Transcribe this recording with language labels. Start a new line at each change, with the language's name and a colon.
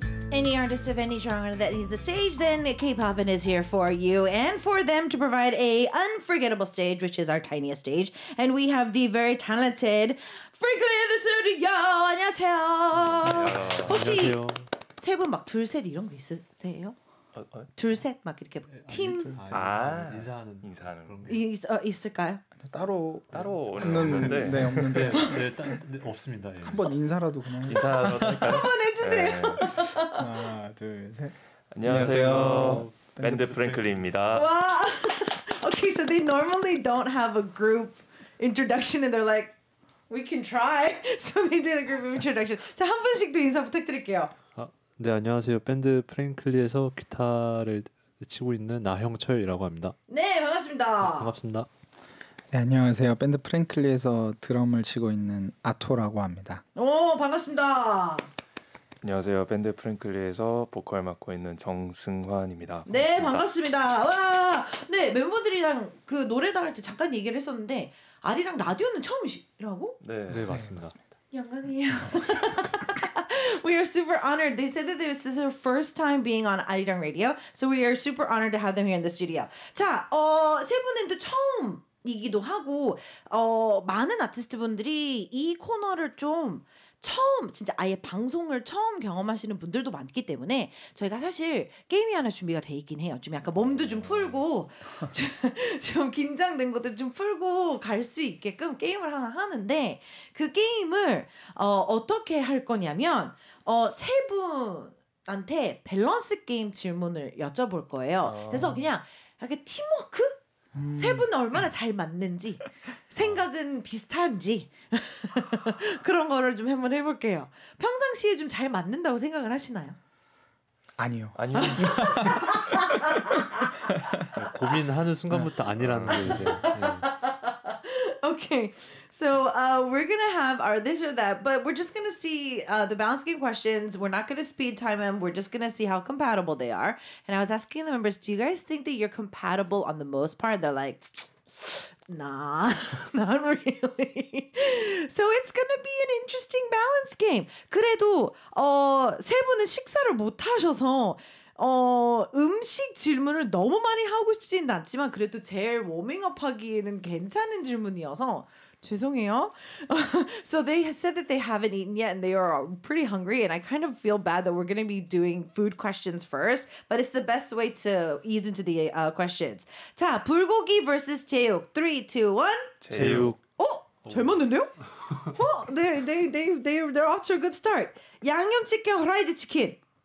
English: any artist of any genre that needs a stage, then K-Poppin' is here for you and for them to provide a unforgettable stage, which is our tiniest stage. And we have the very talented Franklin in the studio.
Korean: 안녕하세요. 혹시 세 분 막 둘 셋 이런 거 있으세요? 둘 셋 막 이렇게 팀 인사하는 그런 게 있을까요? 따로는 네, 없는데 네, 없습니다. 예. 한번 인사라도 그냥 인사라도 할까요? 한번 해주세요. 네. 하나, 둘, 셋. 안녕하세요. 밴드 프랭클린입니다. 와.
English: Okay, so they normally don't have a group introduction, and they're like, we can try. So they did a group introduction.
Korean: 자, 한 분씩 또 인사 부탁드릴게요. 네, 안녕하세요. 밴드 프랭클리에서 기타를 치고 있는 나형철이라고 합니다. 네, 반갑습니다. 반갑습니다. 네, 안녕하세요. 밴드 프랭클리에서 드럼을 치고 있는 아토라고 합니다. 오, 반갑습니다. 안녕하세요. 밴드 프랭클리에서 보컬 맡고 있는 정승환입니다. 네, 반갑습니다. 와, 네, 멤버들이랑 그 노래 나갈 때 잠깐 얘기를 했었는데 아리랑 라디오는 처음이라고? 네, 맞습니다. 영광이에요.
English: We are super honored. They said that this is their first time being on 아리랑 Radio, so we are super honored to have them here in the studio.
Korean: 자, 세 분은 또 처음이기도 하고, 많은 아티스트분들이 이 코너를 좀 처음 진짜 아예 방송을 처음 경험하시는 분들도 많기 때문에 저희가 사실 게임이 하나 준비가 돼 있긴 해요. 좀 약간 몸도 좀 풀고 좀 긴장된 것도 좀 풀고 갈 수 있게끔 게임을 하나 하는데 그 게임을 어떻게 할 거냐면 세 분한테 밸런스 게임 질문을 여쭤볼 거예요. 그래서 그냥 약간 팀워크? 세 분은 얼마나 잘 맞는지 생각은 비슷한지 그런 거를 좀 한번 해볼게요. 평상시에 좀 잘 맞는다고 생각을 하시나요? 아니요. 고민하는 순간부터 아니라는 거 이제.
English: Okay, so we're gonna have our this or that, but we're just gonna see the balance game questions. We're not gonna speed time them. We're just gonna see how compatible they are. And I was asking the members, do you guys think that you're compatible on the most part? They're like, nah, not really. So it's gonna be an interesting balance game.
Korean: 그래도 세 분은 식사를 못 하셔서 음식 질문을 너무 많이 하고 싶지는 않지만 그래도 제일 워밍업 하기에는 괜찮은 질문이어서 죄송해요.
English: So they said that they haven't eaten yet and they are pretty hungry and I kind of feel bad that we're going to be doing food questions first, but it's the best way to ease into the questions.
Korean: 자, 불고기 vs 제육. 3, 2, 1. 제육. 잘 맞는데요?
English: They're off to a good start.
Korean: 양념치킨, 후라이드 치킨.